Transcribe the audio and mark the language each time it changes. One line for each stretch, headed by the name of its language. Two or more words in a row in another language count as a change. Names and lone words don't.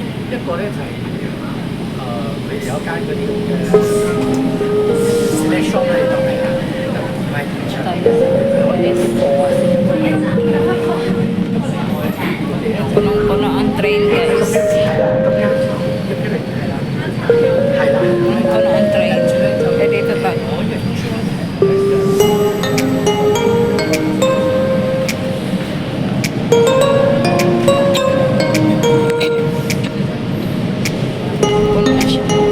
Cantonese: 一個咧就係佢哋有一間嗰啲咁嘅
English: select shop
Cantonese: 咧，就係賣電車，佢可以啲貨啊。
Filipino: Punong-puno ang train, guys. Punong-puno ang train. Eh, dito ba? Puno na siya.